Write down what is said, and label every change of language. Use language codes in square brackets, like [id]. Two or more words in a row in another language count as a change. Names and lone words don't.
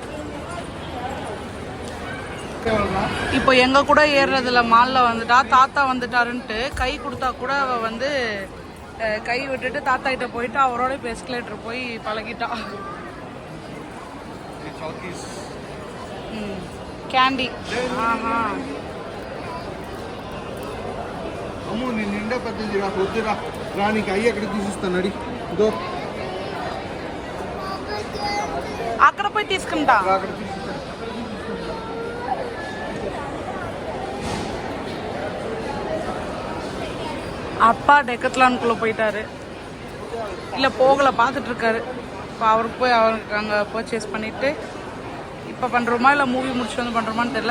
[ta] இப்போ எங்கள் கூட ஏறுறதுல மாலில் வந்துட்டா தாத்தா வந்துட்டாருன்ட்டு கை கொடுத்தா கூட அவள் வந்து கை விட்டுட்டு தாத்தா கிட்ட போயிட்டு அவரோட இப்போ எஸ்கலேட்டர் போய் பழகிட்டா. கேண்டி. ஆஹா, [te] అమ్మో నేను నిండా పెద్దది రా, వద్దురా రా, నీకు అయ్యి ఎక్కడ తీసిస్తాను అడి. ఇదో అక్కడ పోయి తీసుకుంటా. [ta] அப்பா டெக்கத்லானுக்குள்ளே போயிட்டாரு. இல்லை போகலை, பார்த்துட்ருக்காரு. இப்போ அவருக்கு போய் அவருக்கு அங்கே பர்ச்சேஸ் பண்ணிவிட்டு இப்போ பண்ணுறோமா இல்லை மூவி முடிச்சுட்டு வந்து பண்ணுறோமான்னு தெரியல.